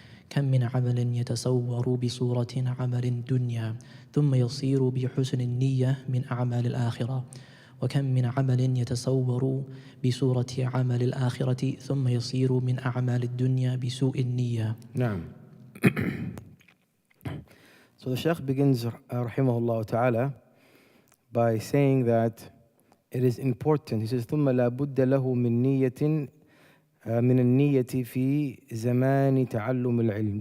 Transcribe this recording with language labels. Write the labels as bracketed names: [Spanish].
[Arabic] كم من عمل يتصور بصورة عمل دنيا ثم يصير بحسن النية من أعمال الآخرة، وكم من عمل يتصور بصورة عمل الآخرة ثم يصير من أعمال الدنيا بسوء النية. نعم. [English] So the Shaykh begins, rahimahullah ta'ala, by saying that it is important. He says, [Arabic] ثم لا بد له من نية من النية في زمان تعلم العلم.